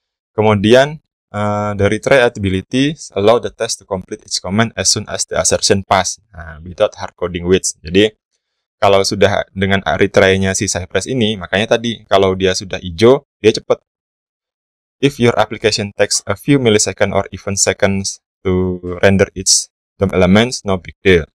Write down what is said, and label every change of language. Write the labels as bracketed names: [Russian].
[Indonesian] Kemudian dari [English] try ability allow the test to complete its command as soon as the assertion pass. Nah, without hard coding waits. [Indonesian] Jadi kalau sudah dengan retry-nya si Cypress ini, makanya tadi kalau dia sudah hijau, dia cepat. [English] If your application takes a few milliseconds or even seconds to render its DOM elements, no big deal.